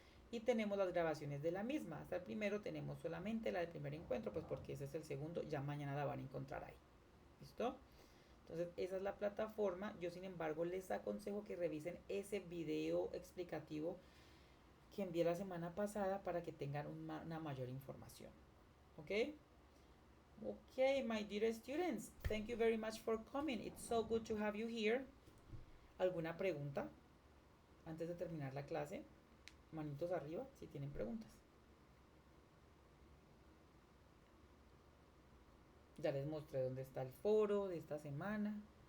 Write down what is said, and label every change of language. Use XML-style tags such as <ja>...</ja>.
<es>Y tenemos las grabaciones de la misma. Hasta el primero tenemos solamente la del primer encuentro, pues porque ese es el segundo, ya mañana la van a encontrar ahí. ¿Listo? Entonces esa es la plataforma. Yo sin embargo les aconsejo que revisen ese video explicativo que envié la semana pasada para que tengan una mayor información. ¿Ok?</es> <en>Okay, my dear students, thank you very much for coming. It's so good to have you here.</en> <es>¿Alguna pregunta antes de terminar la clase? Manitos arriba si tienen preguntas. Ya les mostré dónde está el foro de esta semana.</es>